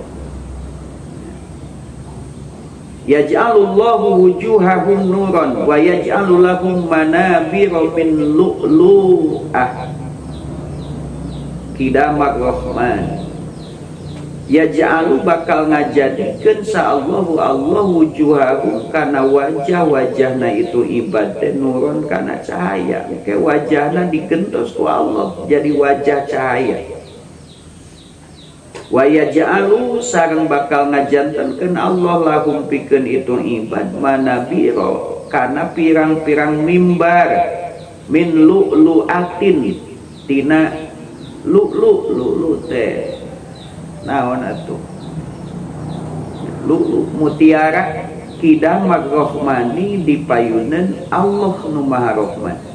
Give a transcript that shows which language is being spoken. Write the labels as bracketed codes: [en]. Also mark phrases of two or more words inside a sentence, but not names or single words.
[ar] يجعل الله وجوههم نورا ويجعل لهم منابر من لؤلؤة قدام الرحمن. [su] Yaj'alu bakal ngajadikeun sa'allahu Allah wujuhahum kana wajah-wajahna itu ibadah nuron kana cahaya. Ke wajahna digentos ku Allah jadi wajah cahaya. [ar] ويجعل [su] sareng bakal ngajantenkeun Allah lahum pikeun itu ibad manabiro kana pirang-pirang mimbar [ar] من لؤلؤة [su] tina lu'lu teh naon atuh lu'lu mutiara [ar] قدام الرحمن [su] dipayuneun Allah nu Maha Rahman.